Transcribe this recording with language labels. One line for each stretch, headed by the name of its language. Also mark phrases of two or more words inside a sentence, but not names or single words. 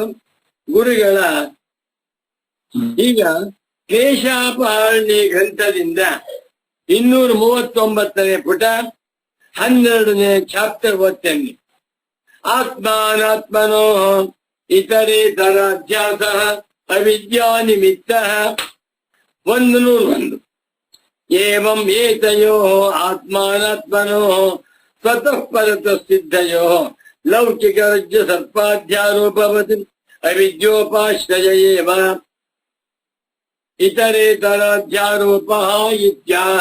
Kannada: ಗುರುಗಳ ಈಗ ಕ್ಲೇಶಾಪಹರಣಿ ಗ್ರಂಥದಿಂದ 239ನೇ ಪುಟ 12ನೇ ಚಾಪ್ಟರ್ ಓದ್ತೇನೆ.
Sanskrit: ಆತ್ಮಾನಾತ್ಮನೋ ಇತರೇತರಾಧ್ಯಾಸ ಅವಿದ್ಯಾ ನಿಮಿತ್ತ 101. ಏವಂ ಏತಯೋ ಆತ್ಮಾನಾತ್ಮನೋ ಸ್ವತಃ ಪರತಃ ಸಿದ್ಧಯೋ ಲೌಕಿಕ ರಜ್ಜು ಸರ್ಪಾಧ್ಯಾರೋಪವತಿ ಅವಿದ್ಯೋಪಾಶ್ರಯ ಏವ ಇತರೇತರಾಧ್ಯಾರೋಪಃ ಇತ್ಯಾಹ.